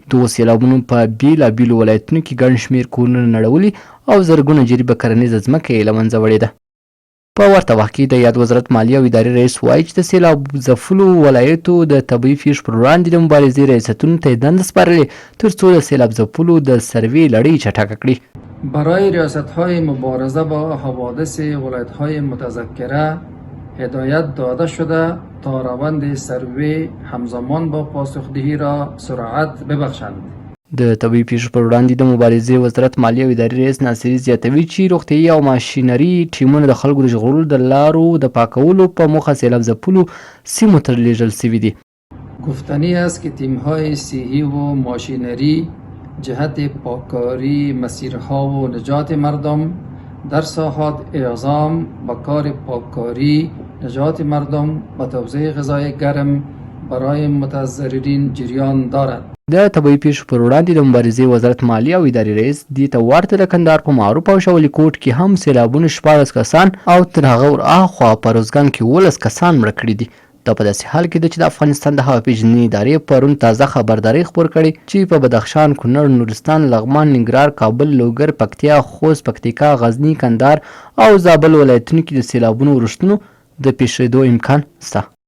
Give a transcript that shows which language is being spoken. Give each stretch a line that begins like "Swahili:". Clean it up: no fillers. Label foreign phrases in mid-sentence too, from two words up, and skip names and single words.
Pashto: دغو سیلابونو په بېلابېلو ولایتونو کې ګڼ شمېر کورونه نړولي او زرګونه جریبه کرنیزه ځمکه یې له منځه وړې ده. په ورته وخت کې د یاد وزارت مالیې او ادارې رئیس وایي چې د سیلاب ځپلو ولایتو د طبیعي پیښو پر وړاندې د مبارزې ریاستونو ته یې دنده سپارلې تر څو د سیلاب ځپلو د سروې لړۍ چټکه کړي.
Persian: برای ریاست‌های مبارزه با حوادث ولایت‌های متذکره هدایت داده شده تا روند سروی همزمان با پاسخدهی را سرعت ببخشند.
Pashto: د طبیعي پیښو پر وړاندې د مبارزې وزارت مالیې او ادارې رئیس ناصري زیاتوي چې روغتیایي او ماشینري ټیمونه د خلکو د ژغورلو د لارو د پاکولو په موخه سیلاب ځپلو سیمو ته لیږل سوي دي.
Persian: گفتنی است که تیم‌های صحی و ماشینری جهت پاککاری مسیرها و نجات مردم در ساحات اعزام به کار پاککاری نجات مردم و توزیع غذای گرم برای متضررین جریان دارد.
Pashto: د طبیعي پیښو پر وړاندې د مبارزې وزارت مالیې او ادارې رئیس دې ته ورته د کندهار په معروف او شولي کوټ کې هم سیلابونو 14 کسان او تر هغه ورهاخوا په روزګان کې 12 کسان مړه کړي دي. دا په داسې حال کې ده چې د افغانستان د هوا پیژندنې ادارې پرون تازه خبرداری خپور کړې چې په بدخشان، کونړ، نورستان، لغمان، ننګرهار، کابل، لوګر، پکتیا، خوست، پکتیکا، غزني، کندهار او زابل ولایتونو کې د سیلابونو ورښتونو د پیښېدو امکان شته.